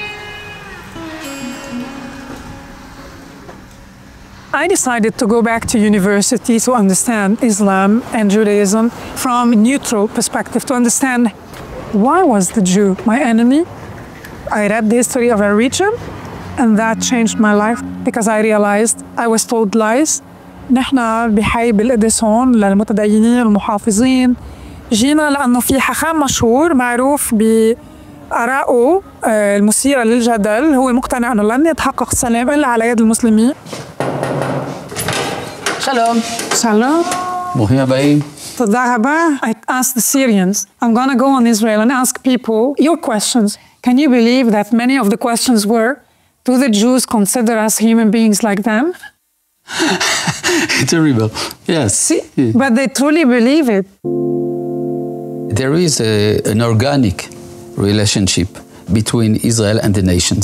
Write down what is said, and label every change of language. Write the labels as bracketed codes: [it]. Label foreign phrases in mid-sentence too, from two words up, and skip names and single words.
[en] I decided to go back to university to understand Islam and Judaism from a neutral perspective, to understand why was the Jew my enemy. I read the history of a region, and that changed my life because I realized I was told lies. [ar] نحن بحي بالقدس هون للمتدينين المحافظين. جينا لأنه في حكام مشهور معروف بآرائه المثيرة للجدل، هو مقتنع أنه لن يتحقق السلام إلا على يد المسلمين. [he] Shalom. Shalom. ברוכים הבאים. תודה רבה. [en] I asked the Syrians, I'm going to go on Israel and ask people your questions. Can you believe that many of the questions were, do the Jews consider us human beings like them? Terrible. Yes. See, but they truly believe it. There is an organic relationship between Israel and the nations.